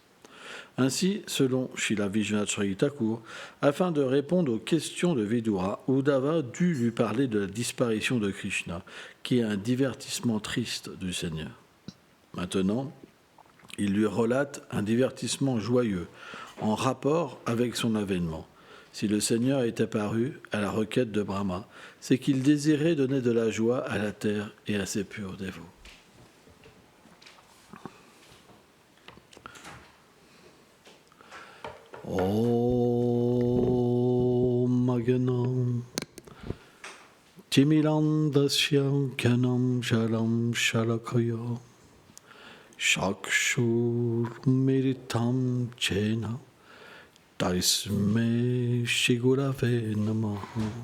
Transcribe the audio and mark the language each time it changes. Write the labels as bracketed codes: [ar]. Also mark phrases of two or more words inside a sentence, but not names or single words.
[fr] Ainsi, selon Srila Vishwanath Chakravarti Thakur, afin de répondre aux questions de Vidura, Uddhava dut lui parler de la disparition de Krishna, qui est un divertissement triste du Seigneur. Maintenant, il lui relate un divertissement joyeux, en rapport avec son avènement. Si le Seigneur est apparu à la requête de Brahma, c'est qu'il désirait donner de la joie à la terre et à ses purs dévots. [sa] Om Maganam Timilandasyam Kanam Jalam Shalakaya Shakshur Miritam Chena Taisme Shigurave Namaha.